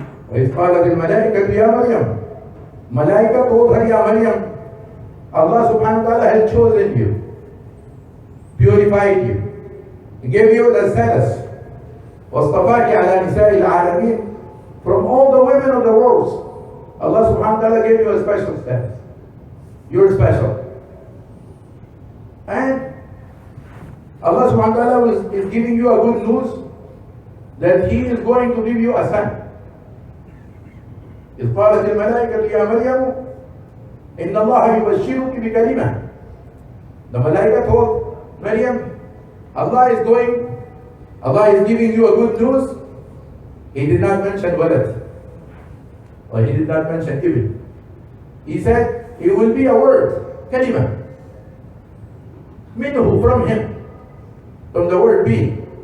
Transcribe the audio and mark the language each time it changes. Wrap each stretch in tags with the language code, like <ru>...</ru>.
<ar>وَإِذْ قَالَتِ الْمَلَائِكَةُ يَا مَرْيَمَ,</ar> <en>Malaika told her, Ya Maryam, Allah subhanahu wa ta'ala has chosen you, purified you, gave you the status,</en> <ar>وَاصْطَفَاكِ عَلَى نِسَاءِ الْعَالَمِينَ,</ar> <en>from all the women of the world. Allah subhanahu wa ta'ala gave you a special status. You're special. And Allah subhanahu wa ta'ala is giving you a good news that He is going to give you a son.</en> <ar>إذ قالت الملائكة يا مريم إن الله يبشرك بكلمة.</ar> <en>The Malaika told Maryam, Allah is giving you a good news. He did not mention walad, or he did not mention ibn. He said it will be a word, kalima, minhu, from him, from the word be.</en>